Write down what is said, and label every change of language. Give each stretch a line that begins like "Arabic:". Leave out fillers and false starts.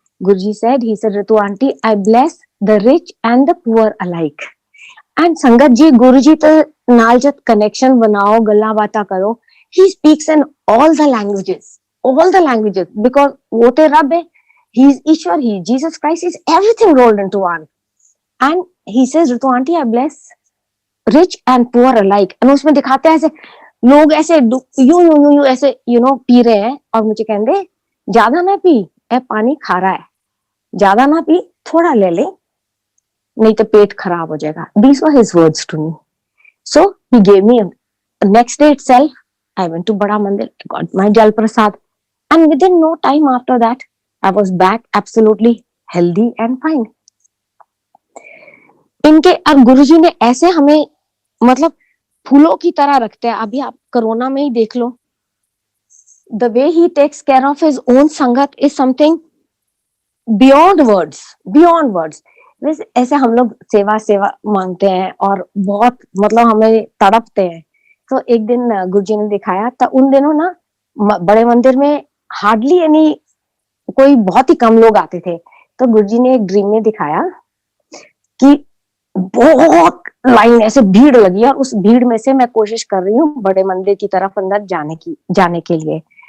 English: Guruji said, he said, Ritu aunty, I bless the rich and the poor alike. And
Punjabi: संगत जी, गुरुजी तो नाल जब connection बनाओ, गल्ला बाता करो,
English: he speaks in all the languages, because
Punjabi: वो ते रब है,
English: he is Ishwar, he Jesus Christ is everything rolled into one. And he says, Ritu aunty, I bless rich and poor alike.
Hindi: and उसमें दिखाते हैं ऐसे लोग ऐसे यूं ऐसे पी रहे हैं, और मुझे कहते, ज्यादा ना पी,
Punjabi: ए पानी खारा है,
Hindi: ज्यादा ना पी, थोड़ा ले ले, नहीं तो पेट खराब हो जाएगा।
English: These were his words to me. So he gave me, next day itself I went to Bada Mandir, I got my Jal Prasad, and within no time after that, I was back absolutely healthy and fine.
Hindi: इनके, अब गुरुजी ने ऐसे हमें, मतलब फूलों की तरह रखते हैं। अभी आप कोरोना में ही देख लो,
English: the way he takes care of his own sangat is something beyond words.
Hindi: वैसे ऐसे हम लोग सेवा मांगते हैं, और बहुत, मतलब हमें तड़पते हैं। तो एक दिन गुरुजी ने दिखाया, तो उन दिनों ना बड़े मंदिर में हार्डली यानी कोई, बहुत ही कम लोग आते थे। तो गुरुजी ने एक ड्रीम में दिखाया कि बहुत लाइन, ऐसे भीड़ लगी है, और उस भीड़ में से मैं कोशिश कर रही हूँ बड़े मंदिर की तरफ अंदर जाने के लिए।